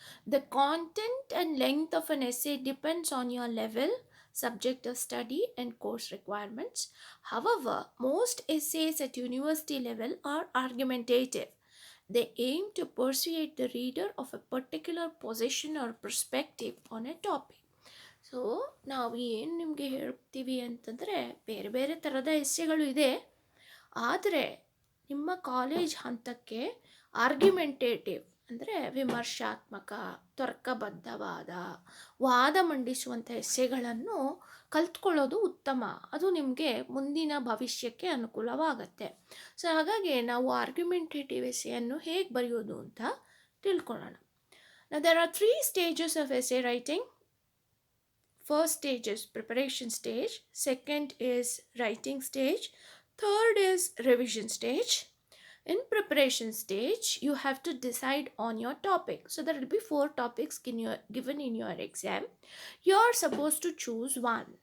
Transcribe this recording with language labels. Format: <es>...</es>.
<en>The content and length of an essay depends on your level, subject of study, and course requirements. However, most essays at university level are argumentative. They aim to persuade the reader of a particular position or perspective on a topic.</en> <kn>So ನಾವು ಏನು ನಿಮಗೆ ಹೇಳ್ತೀವಿ ಅಂತಂದರೆ ಬೇರೆ ಬೇರೆ ಥರದ ಎಸ್ಸೆಗಳು ಇದೆ. ಆದರೆ ನಿಮ್ಮ ಕಾಲೇಜ್ ಹಂತಕ್ಕೆ ಆರ್ಗ್ಯುಮೆಂಟೇಟಿವ್ ಅಂದರೆ ವಿಮರ್ಶಾತ್ಮಕ, ತರ್ಕಬದ್ಧವಾದ, ವಾದ ಮಂಡಿಸುವಂಥ ಎಸ್ಸೆಗಳನ್ನು ಕಲ್ತ್ಕೊಳ್ಳೋದು ಉತ್ತಮ. ಅದು ನಿಮಗೆ ಮುಂದಿನ ಭವಿಷ್ಯಕ್ಕೆ ಅನುಕೂಲವಾಗತ್ತೆ. ಸೊ ಹಾಗಾಗಿ ನಾವು ಆರ್ಗ್ಯುಮೆಂಟೇಟಿವ್ ಎಸ್ಸೆಯನ್ನು ಹೇಗೆ ಬರೆಯೋದು ಅಂತ ತಿಳ್ಕೊಳ್ಳೋಣ.</kn> <en>Now there are three stages of essay writing. First stage is preparation stage, second is writing stage, third is revision stage. In preparation stage, you have to decide on your topic. So there will be four topics given in your exam. You are supposed to choose one.</en>